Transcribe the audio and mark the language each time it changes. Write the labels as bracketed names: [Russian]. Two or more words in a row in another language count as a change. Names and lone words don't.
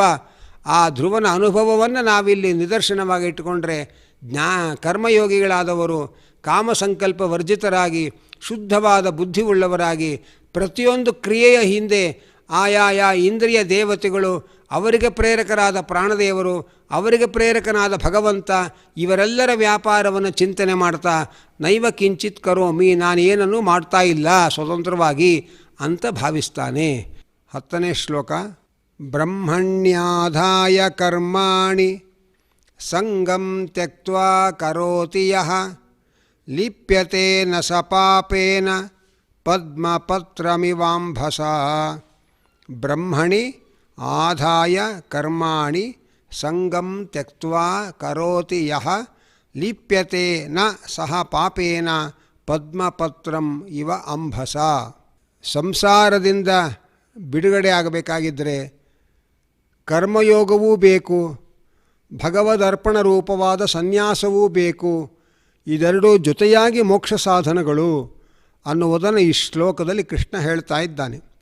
[Kannada] ಆ ಧ್ರುವನ ಅನುಭವವನ್ನು ನಾವಿಲ್ಲಿ ನಿದರ್ಶನವಾಗಿ ಇಟ್ಟುಕೊಂಡ್ರೆ ಕರ್ಮಯೋಗಿಗಳಾದವರು ಕಾಮಸಂಕಲ್ಪ ವರ್ಜಿತರಾಗಿ ಶುದ್ಧವಾದ ಬುದ್ಧಿ ಉಳ್ಳವರಾಗಿ ಪ್ರತಿಯೊಂದು ಕ್ರಿಯೆಯ ಹಿಂದೆ ಆಯಾಯ ಇಂದ್ರಿಯ ದೇವತೆಗಳು, ಅವರಿಗೆ ಪ್ರೇರಕರಾದ ಪ್ರಾಣದೇವರು, ಅವರಿಗೆ ಪ್ರೇರಕನಾದ ಭಗವಂತ, ಇವರೆಲ್ಲರ ವ್ಯಾಪಾರವನ್ನು ಚಿಂತನೆ ಮಾಡ್ತಾ [Sanskrit] ನೈವ ಕಿಂಚಿತ್ ಕರೋಮಿ, [Kannada] ನಾನೇನನ್ನು ಮಾಡ್ತಾ ಇಲ್ಲ ಸ್ವತಂತ್ರವಾಗಿ ಅಂತ ಭಾವಿಸ್ತಾನೆ. 10ನೇ ಶ್ಲೋಕ. [Sanskrit] ಬ್ರಹ್ಮಣ್ಯಾಧಾಯ ಕರ್ಮಾಣಿ ಸಂಗಂ ತ್ಯಕ್ತ್ವಾ ಕರೋತಿ ಯಃ ಲಿಪ್ಯತೆ ನ ಸ ಪಾಪೇನ ಪದ್ಮಪತ್ರಮಿವಾಂಭಸಾ. ಬ್ರಹ್ಮಣಿ ಆಧಾಯ ಕರ್ಮಾಣಿ ಸಂಗಂ ತ್ಯಕ್ತ್ವಾ ಕರೋತಿ ಯಃ ಲಿಪ್ಯತೆ ನ ಸಹ ಪಾಪೇನ ಪದ್ಮಪತ್ರಂ ಇವ ಅಂಭಸ. [Kannada] ಸಂಸಾರದಿಂದ ಬಿಡುಗಡೆ ಆಗಬೇಕಾಗಿದ್ದರೆ ಕರ್ಮಯೋಗವೂ ಬೇಕು, ಭಗವದರ್ಪಣ ರೂಪವಾದ ಸನ್ಯಾಸವೂ ಬೇಕು. ಇದೆರಡೂ ಜೊತೆಯಾಗಿ ಮೋಕ್ಷ ಸಾಧನಗಳು ಅನ್ನುವುದನ್ನು ಈ ಶ್ಲೋಕದಲ್ಲಿ ಕೃಷ್ಣ ಹೇಳ್ತಾ ಇದ್ದಾನೆ.